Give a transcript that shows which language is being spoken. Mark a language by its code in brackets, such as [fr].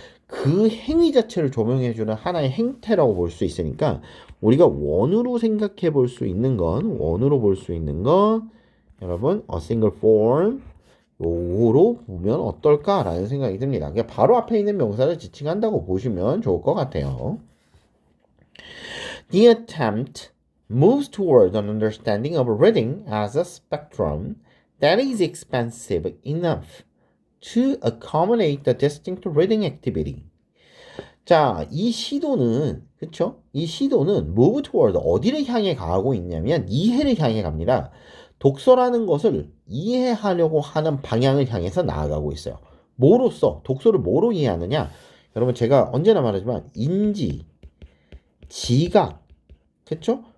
[ko] 그 행위 자체를 조명해주는 하나의 행태라고 볼 수 있으니까 우리가 원으로 생각해 볼 수 있는 건 원으로 볼 수 있는 건 여러분 [en] a single form [ko] 요거로 보면 어떨까라는 생각이 듭니다. 그냥 바로 앞에 있는 명사를 지칭한다고 보시면 좋을 것 같아요. [en] The attempt moves toward an understanding of reading as a spectrum that is expansive enough to accommodate the distinct reading activity. [ko] 자, 이 시도는 그쵸? 이 시도는 [en] move toward [ko] 어디를 향해 가고 있냐면 이해를 향해 갑니다. 독서라는 것을 이해하려고 하는 방향을 향해서 나아가고 있어요. 뭐로써 독서를 뭐로 이해하느냐? 여러분 제가 언제나 말하지만 인지, 지각, 그쵸?